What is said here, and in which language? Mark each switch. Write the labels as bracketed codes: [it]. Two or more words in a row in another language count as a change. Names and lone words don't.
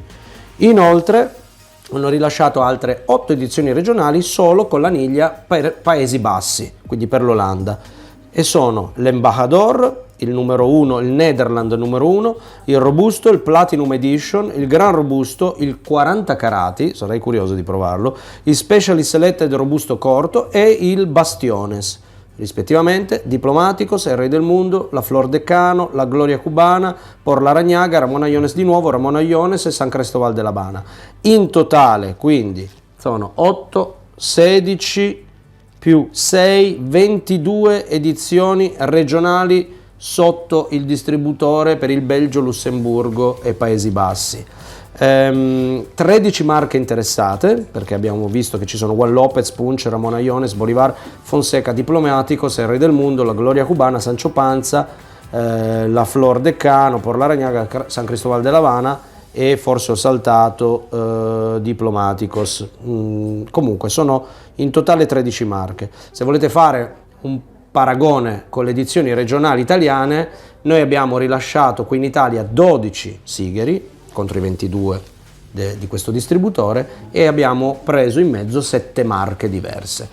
[it] Inoltre hanno rilasciato altre 8 edizioni regionali solo con l'aniglia per Paesi Bassi, quindi per l'Olanda, e sono l'Embajador, il numero 1, il Nederland numero 1, il Robusto, il Platinum Edition, il Gran Robusto, il 40 carati, sarei curioso di provarlo, il Specially Selected Robusto Corto e il Bastiones, rispettivamente Diplomáticos, el Rey del Mundo, la Flor de Cano, la Gloria Cubana, Por la Rañaga, Ramon Allones di nuovo, Ramon Allones e San Cristóbal de La Habana. In totale quindi sono 8, 16 più 6, 22 edizioni regionali sotto il distributore per il Belgio, Lussemburgo e Paesi Bassi. 13 marche interessate, perché abbiamo visto che ci sono Juan Lopez, Punch, Ramon Allones, Bolivar, Fonseca, Diplomatico, Serre del Mundo, la Gloria Cubana, Sancho Panza, la Flor de Cano, Por la Rañaga, San Cristóbal de La Habana e forse ho saltato Diplomáticos. Comunque sono in totale 13 marche. Se volete fare un paragone con le edizioni regionali italiane, noi abbiamo rilasciato qui in Italia 12 sigari contro i 22 di questo distributore e abbiamo preso in mezzo 7 marche diverse.